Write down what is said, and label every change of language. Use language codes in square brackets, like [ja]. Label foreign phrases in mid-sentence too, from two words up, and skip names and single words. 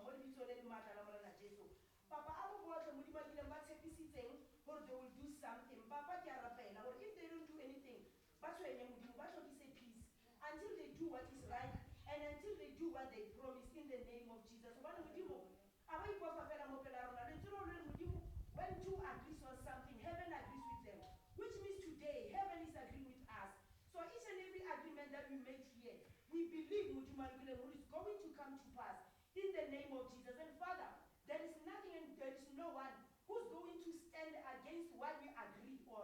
[st] lebitso le le matla la Morena Jesu. Papa, abo bohle Modimo a kileng ba tshepisitseng hore [en] they will do something. [st] Papa, ke a rapela hore [en] if they don't do anything, [st] ba tshwenye Modimo, ba hlokise peace. [en] Until they do what is right and until they do what they promise in the name of Jesus. Hobane Modimo, aba ipofa fela mo pela rona. [st] Le tselo le Modimo, [en] when two agrees on something, heaven agrees with them. Which means today, heaven is agreeing with us. So each and every agreement that we make here, we believe Modimo is going to come to pass in the name of Jesus. And Father, there is nothing and there is no one who's going to stand against what we agree on.